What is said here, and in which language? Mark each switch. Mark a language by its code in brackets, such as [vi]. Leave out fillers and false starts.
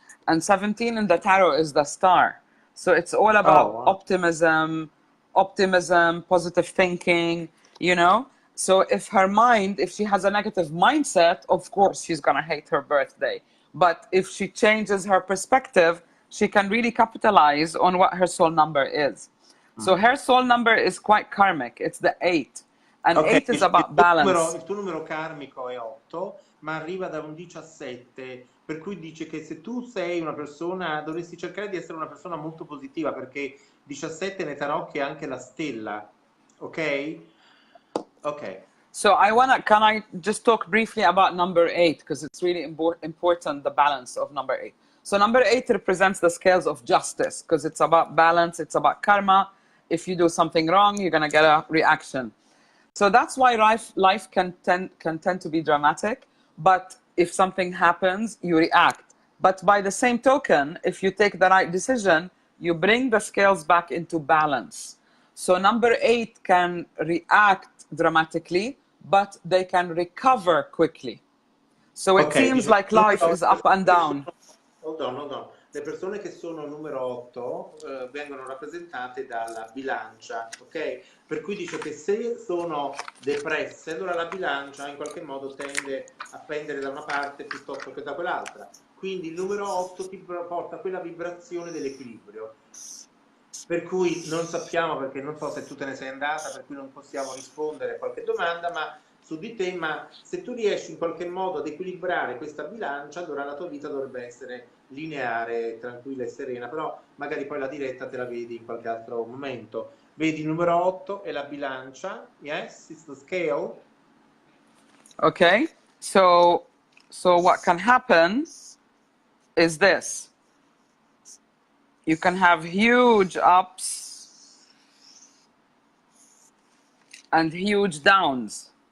[en] And 17 in the tarot is the star. So it's all about optimism, positive thinking, you know? So if she has a negative mindset, of course she's going to hate her birthday. But if she changes her perspective, she can really capitalize on what her soul number is. So her soul number is quite karmic. It's the 8. And 8 is about balance. [it] Il tuo numero karmico è 8, ma arriva da un 17, per cui dice che se tu sei una persona, dovresti cercare di essere una persona molto positiva, perché 17 nei tarocchi è anche la stella, ok? Ok. [en] So can I just talk briefly about number 8, because it's really important, the balance of number 8. So number 8 represents the scales of justice, because it's about balance, it's about karma. If you do something wrong, you're going to get a reaction. So that's why life can tend to be dramatic, but if something happens, you react. But by the same token, if you take the right decision, you bring the scales back into balance. So number 8 can react dramatically, but they can recover quickly. So it [it] Ok, [en] seems [it] diciamo, [en] like life is up and down. hold on. [it] Le persone che sono numero 8 vengono rappresentate dalla bilancia, ok? Per cui dice che se sono depresse, allora la bilancia in qualche modo tende a pendere da una parte piuttosto che da quell'altra. Quindi il numero 8 ti porta quella vibrazione dell'equilibrio. Per cui non sappiamo, perché non so se tu te ne sei andata, per cui non possiamo rispondere a qualche domanda, ma su di te, ma se tu riesci in qualche modo ad equilibrare questa bilancia, allora la tua vita dovrebbe essere lineare, tranquilla e serena, però magari poi la diretta te la vedi in qualche altro momento. Vedi il numero 8 e la bilancia, [en] yes, it's the scale. Okay, so what can happen is this. You can have huge ups and huge downs.